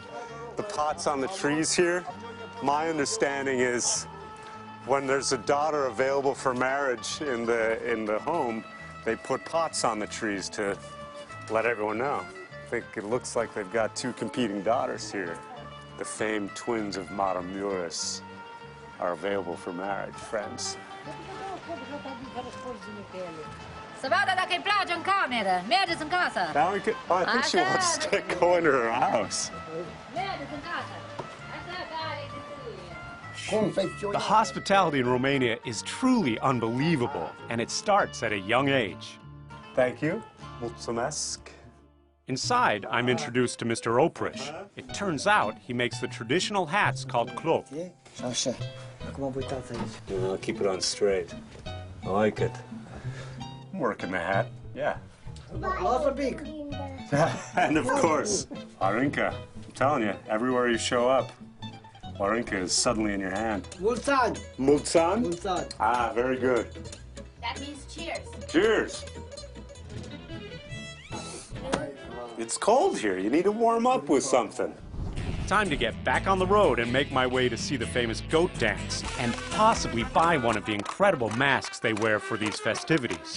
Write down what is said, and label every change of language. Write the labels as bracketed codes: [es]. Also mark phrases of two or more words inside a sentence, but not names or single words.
[en] The pots on the trees here. My understanding is when there's a daughter available for marriage in the home, they put pots on the trees to let everyone know. I think it looks like they've got 2 competing daughters here. The famed twins of Maramuris are available for marriage, friends. [ro] Să vadă dacă îi place în cameră. Mergeți în casă. [en] Now we can, oh, I think she wants to go into her house. [ro] Mergeți în casă. Așa care Confecțiune. [en] The hospitality in Romania is truly unbelievable, and it starts at a young age. Thank you. Mulțumesc. Inside, I'm introduced to Mr. Oprish. It turns out he makes the traditional hats called clop. [ro] Așa. Acum uitați aici. [en] I'll keep it on straight. I like it. I'm working the hat. Yeah. [ro] Lasă pic. [en] And of course, Horinka. I'm telling you, everywhere you show up, Horinka is suddenly in your hand. [ro] Mulți ani. Mulțan? Mulți ani. [en] Ah, very good. That means cheers. Cheers. It's cold here. You need to warm up with something. Time to get back on the road and make my way to see the famous goat dance and possibly buy one of the incredible masks they wear for these festivities.